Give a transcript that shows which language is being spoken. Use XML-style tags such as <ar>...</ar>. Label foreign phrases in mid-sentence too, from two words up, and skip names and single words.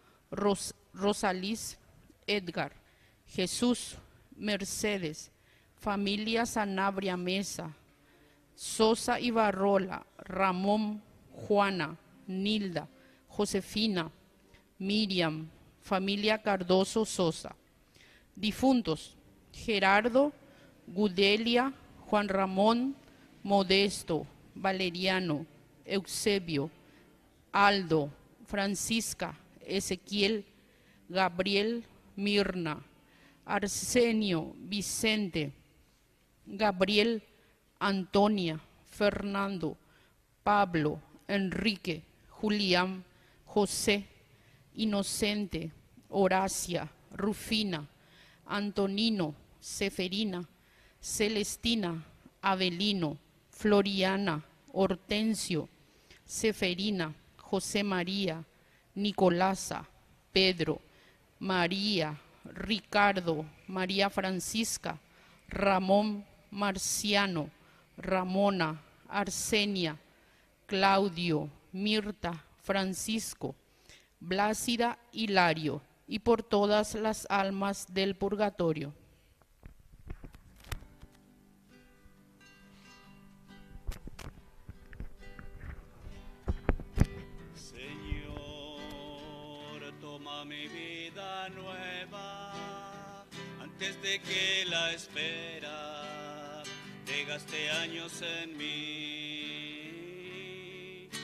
<es>Rosalís, Edgar, Jesús, Mercedes, familia Sanabria Mesa, Sosa y Barrola, Ramón, Juana, Nilda, Josefina, Miriam, familia Cardoso Sosa. Difuntos: Gerardo, Gudelia, Juan Ramón, Modesto, Valeriano, Eusebio, Aldo, Francisca, Ezequiel, Gabriel, Mirna, Arsenio, Vicente, Gabriel, Antonia, Fernando, Pablo, Enrique, Julián, José, Inocente, Horacia, Rufina, Antonino, Seferina, Celestina, Avelino, Floriana, Hortensio, Seferina, José María, Nicolasa, Pedro, María, Ricardo, María Francisca, Ramón, Marciano, Ramona, Arsenia, Claudio, Mirta, Francisco, Blácida, Hilario, y por todas las almas del purgatorio. Señor, toma mi vida nueva, antes de que la espera te gaste años en mí.</es>